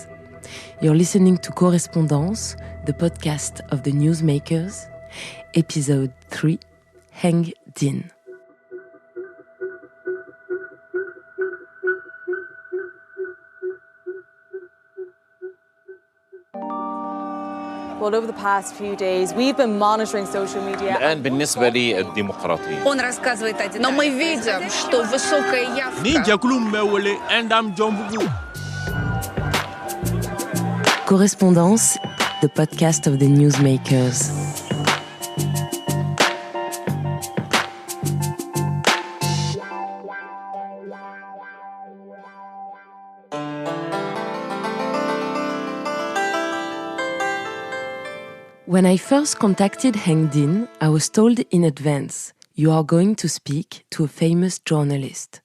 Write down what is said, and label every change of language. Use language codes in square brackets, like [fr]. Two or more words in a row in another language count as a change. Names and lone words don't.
[en] You're listening to Correspondances, the podcast of the newsmakers, episode 3, Hang Dinh. Well, over the past few days, we've been monitoring social media. [ar] الآن بالنسبة لي الديمقراطية. [ru] Он рассказывает о деталях. Но мы видим, что высокая явка. [en] Correspondance, the podcast of the newsmakers. When I first contacted Hang Dinh, I was told in advance, you are going to speak to a famous journalist.